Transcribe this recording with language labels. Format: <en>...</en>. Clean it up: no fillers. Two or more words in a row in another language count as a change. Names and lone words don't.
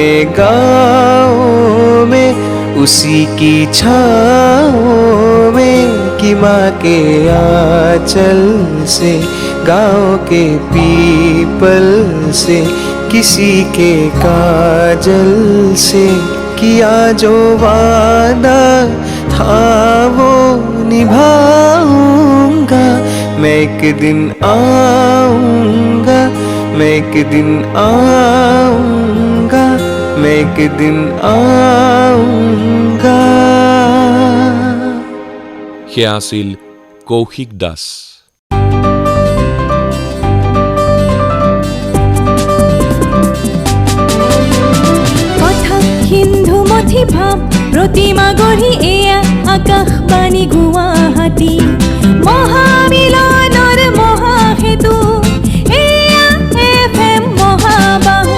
<hi>गाँव में, उसी की छाँव में कि माँ के आँचल से, गाँव के पीपल से, किसी के काजल से किया जो वादा था वो निभाऊंगा। मैं एक दिन आऊँगा, मैं एक दिन आऊँगा, मैं एक दिन आऊँगा।</hi> <as>সেয়া আছিল কৌশিক দাস। সিন্ধু মথি ভাব প্ৰতিমা গঢ়ি এয়া আকাশবাণী গুৱাহাটী, মহামিলনৰ মহাসেতু এয়া FM মহাবাহু।</as>